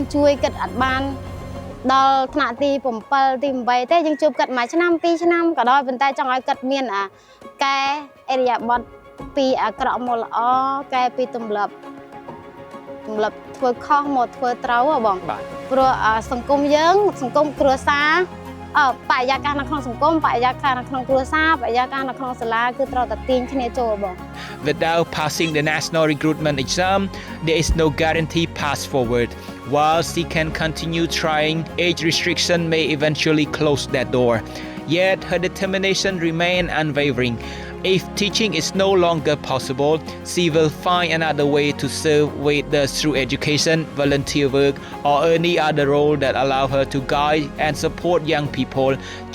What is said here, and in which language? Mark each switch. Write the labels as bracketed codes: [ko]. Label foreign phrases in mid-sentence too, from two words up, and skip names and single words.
[km] ជួយគិតអត់បានដល់ថ្នាក់ទី7ទី8ទេយើងជួបគិតមួយឆ្នាំ2ឆ្នាំក៏ដោយប៉ុន្តែចង់ឲ្យគិតមានកែអរិយាប័ត្រពីអាក្រក់មកល្អកែពីទម្លាប់ធ្វើខុសមកធ្វើត្រូវហ៎បងព្រោះសង្គមយើងសង្គមគ្រួសារបរិយាកាសនៅក្នុងសង្គមបរិយាកាសនៅក្នុងគ្រួសារបរិយាកាសនៅក្នុងសាលាគឺត្រូវតែទាញគ្នាចូលបង [en] Without passing the national recruitment exam, there is no guarantee path forward. While she can continue trying, age restriction may eventually close that door. Yet her determination remains unwavering. If teaching is no longer possible, she will find another way to serve whether through education, volunteer work, or any other role that allow her to guide and support young people.